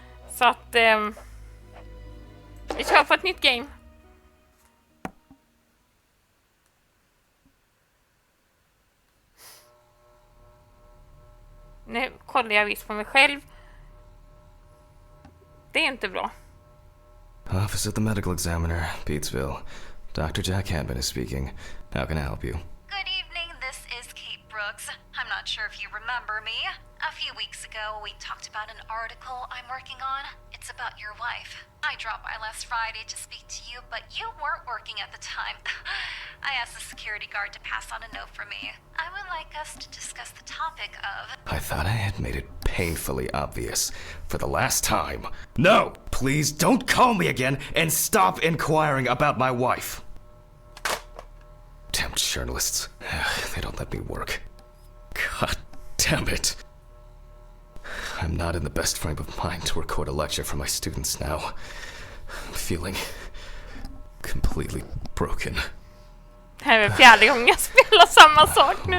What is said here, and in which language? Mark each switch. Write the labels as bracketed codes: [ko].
[sv] Så att vi kör på ett nytt game. Nu kollar jag visst på mig själv. Det är inte bra. [en] Office of the Medical Examiner, Petersville. Dr. Jack Handman is speaking. How can I help you? Good evening, this is Kate Brooks. I'm not sure if you remember me. A few weeks ago, we talked about an article I'm working on. It's about your wife. I dropped by last Friday to speak to you, but you weren't working at the time. I asked the security guard to pass on a note for me. I would like us to discuss the topic of... I thought I had made it painfully obvious for the last time. No! Please don't call me again and stop inquiring about my wife. Damn journalists. They don't let me work. God damn it. I'm not in the best frame of mind to record a lecture for my students now. I'm feeling completely broken. [sv] Det här är fjärde gången jag spelar samma sak nu.